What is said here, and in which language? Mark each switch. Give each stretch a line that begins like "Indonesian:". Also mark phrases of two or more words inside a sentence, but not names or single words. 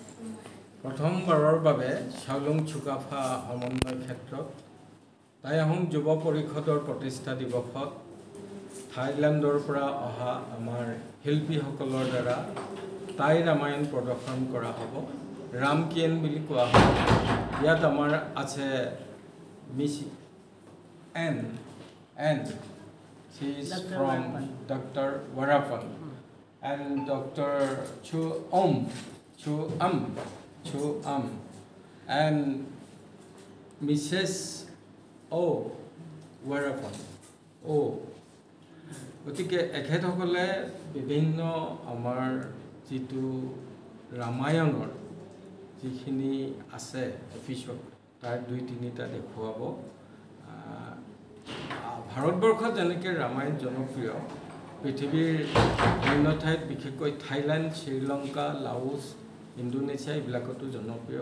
Assamese: প্ৰথমবাৰৰ বাবে চাউলুং চুকাফা সমন্বয় ক্ষেত্ৰত টাই আহোম যুৱ পৰিষদৰ প্ৰতিষ্ঠা দিৱসত থাইলেণ্ডৰ পৰা অহা আমাৰ শিল্পীসকলৰ দ্বাৰা টাই ৰামায়ণ প্ৰদৰ্শন কৰা হ'ব। ৰামকিয়েন বুলি কোৱা হয়। ইয়াত আমাৰ আছে মিছ এন
English: she is from Dr. Warappan and Dr. Chu Am and Mrs. O. Warappan.
Assamese: গতিকে এখেতসকলে বিভিন্ন আমাৰ যিটো ৰামায়ণৰ যিখিনি আছে এপিছড তাৰ 2-3টা দেখুৱাব। ভাৰতবৰ্ষত যেনেকৈ ৰামায়ণ জনপ্ৰিয় পৃথিৱীৰ অন্য ঠাইত বিশেষকৈ থাইলেণ্ড, শ্ৰীলংকা, লাওছ, ইণ্ডোনেছিয়া এইবিলাকতো জনপ্ৰিয়।